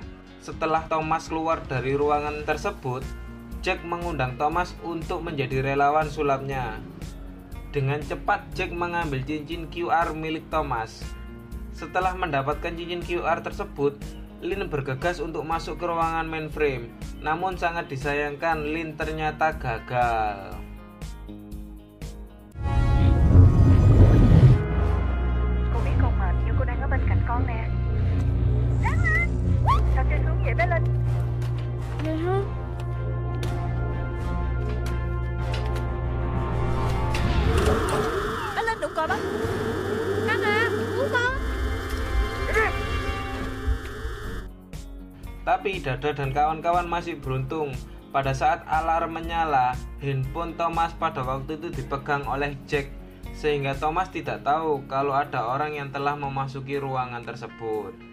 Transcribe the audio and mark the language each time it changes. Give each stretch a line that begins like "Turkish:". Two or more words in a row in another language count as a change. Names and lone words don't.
Indonesian: Setelah Thomas keluar dari ruangan tersebut, Jack mengundang Thomas untuk menjadi relawan sulapnya. Dengan cepat Jack mengambil cincin QR milik Thomas. Setelah mendapatkan cincin QR tersebut, Lin bergegas untuk masuk ke ruangan mainframe. Namun sangat disayangkan, Lin ternyata gagal.
Vietnamese: Cô biết con mệt nhưng cô đang ở bên cạnh con nè. Ráng lên. Sao chơi xuống vậy bé Linh? Vậy hả? Bé Linh đụng cò bắp. Căng à, cứu con.
Indonesian: Tapi Dada dan kawan-kawan masih beruntung. Pada saat alarm menyala, handphone Thomas pada waktu itu dipegang oleh Jack, sehingga Thomas tidak tahu kalau ada orang yang telah memasuki ruangan tersebut.